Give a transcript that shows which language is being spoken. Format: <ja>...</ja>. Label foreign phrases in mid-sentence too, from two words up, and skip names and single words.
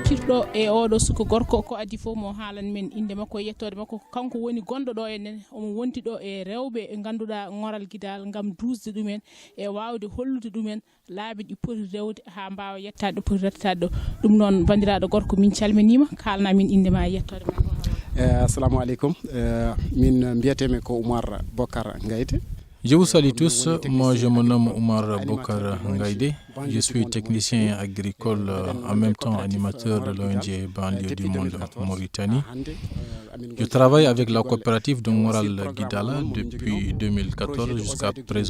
<ff>gonɗo e oɗo suka gorko ko adi fof mo haalan men inde makko e yettode makko kanko woni gonɗo ɗo enen omo wonti ɗo e rewɓe e ganduɗa ngoral guidal ngam dusde ɗumen e wawde hollude ɗumen laabi ɗi poti rewde ha mbawa yettade ɗo poti rettade ɗo ɗum noon bandiraɗo gorko min calminima kalna min inde ma e yettode ma.</ff> <ar>Assalamu alaikum.</ar> <ff>Min mbiyatemi ko Oumar Bokar Ngaïdé.</ff> <fr>Je vous salue tous, moi je me nomme Oumar Bokar Ngaïdé, je suis technicien agricole, en même temps animateur de l'ONG Banlieue du Monde Mauritanie. Je travaille avec la coopérative de Ngoral Guidala depuis 2014 jusqu'à présent.</fr>